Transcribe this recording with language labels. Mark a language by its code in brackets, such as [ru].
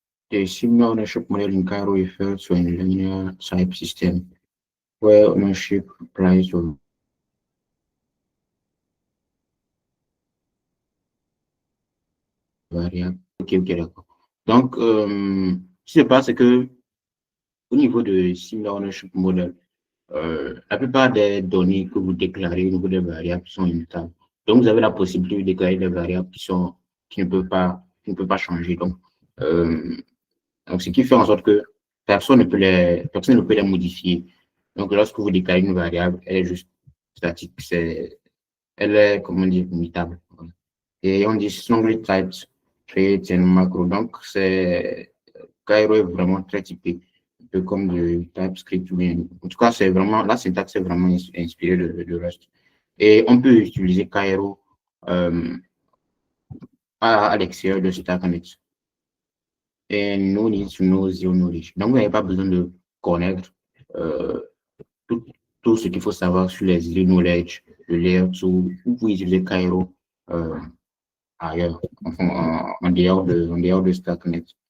[en] The similar ownership model in Cairo refers to a linear type system where ownership applies to variable. [fr] Ok, d'accord. Donc, ce qui se passe, c'est que au niveau de [en] similar ownership model, [fr] la plupart des données que vous déclarez au niveau des variables sont immutables. Donc, vous avez la possibilité de déclarer des variables qui ne peuvent pas changer. Donc, ce qui fait en sorte que personne ne peut les modifier. Donc, lorsque vous déclarez une variable, elle est juste statique. Elle est, comment dire, immutable. Et on dit [en] strongly typed create and macro. [fr] Donc, Cairo est vraiment très typé, un peu comme du TypeScript. En tout cas, la syntaxe est vraiment inspirée de Rust. Et on peut utiliser Cairo à l'extérieur de StackNet. [en] Et no need to know zero knowledge. [fr] Donc, vous n'avez pas besoin de connaître euh, tout ce qu'il faut savoir sur les zero knowledge, le layer 2. Vous pouvez utiliser Cairo ailleurs, en dehors de StackNet.